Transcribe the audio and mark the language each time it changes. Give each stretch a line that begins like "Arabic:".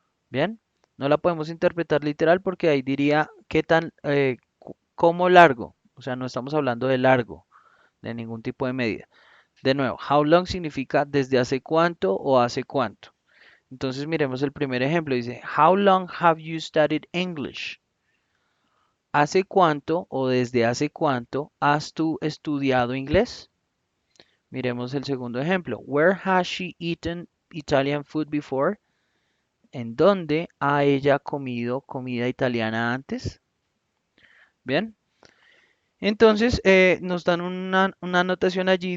Spanish: Bien, no la podemos interpretar literal porque ahí diría qué tan, cómo largo. O sea, no estamos hablando de largo, de ningún tipo de medida. De nuevo, how long significa desde hace cuánto o hace cuánto. Entonces miremos el primer ejemplo. Dice,
English: How long have you studied English?
Spanish: ¿Hace cuánto o desde hace cuánto has tú estudiado inglés? Miremos el segundo ejemplo.
English: Where has she eaten Italian food before?
Spanish: ¿En dónde ha ella comido comida italiana antes? Bien. Entonces nos dan una anotación allí.